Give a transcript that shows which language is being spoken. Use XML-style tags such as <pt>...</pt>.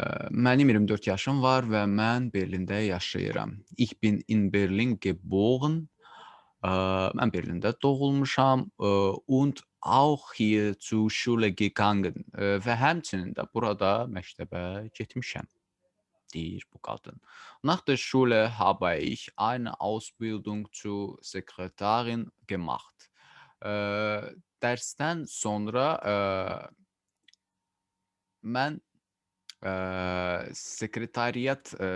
<az>Mənim 24 yaşım var və mən Berlində yaşayıram.</az> <de>Ich bin in Berlin geboren.</de> <az>Mən Berlində doğulmuşam</az> <de>und auch hier zur Schule gegangen</de> <az>və həmçinin də burada məktəbə getmişəm, deyir bu qadın.</az> <de>Nach der Schule habe ich eine Ausbildung zur Sekretärin gemacht.</de> <az>Dərsdən sonra mən sekretariat</az>